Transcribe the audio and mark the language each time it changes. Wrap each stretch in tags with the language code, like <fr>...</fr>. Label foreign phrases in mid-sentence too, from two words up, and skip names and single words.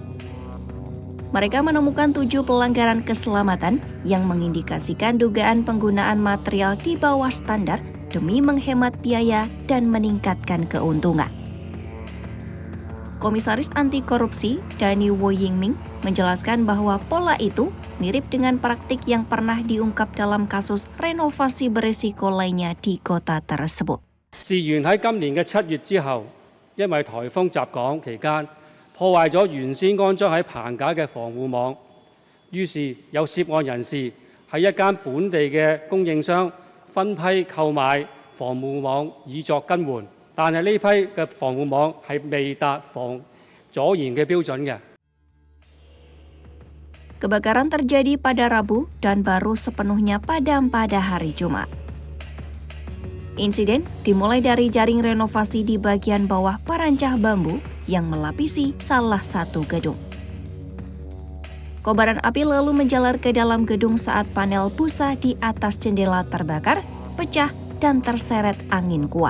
<id>Mereka menemukan 7 pelanggaran keselamatan yang mengindikasikan dugaan penggunaan material di bawah standar demi menghemat biaya dan meningkatkan keuntungan. Komisaris Anti Korupsi Danny Wo Yingming menjelaskan bahwa pola itu mirip dengan praktik yang pernah diungkap dalam kasus renovasi berisiko lainnya di kota tersebut.</id> <yue>事源喺今年嘅7月之後，因為颱風襲港期間，破壞咗原先安裝喺棚架嘅防護網，於是有涉案人士喺一間本地嘅供應商分批購買防護網以作更換，但係呢批嘅防護網係未達防阻燃嘅標準嘅。</yue> <id>Kebakaran terjadi pada Rabu dan baru sepenuhnya padam pada hari Jumat. Insiden dimulai dari jaring renovasi di bagian bawah perancah bambu yang melapisi salah satu gedung. Kobaran api lalu menjalar ke dalam gedung saat panel busa di atas jendela terbakar, pecah, dan terseret angin kuat.</id>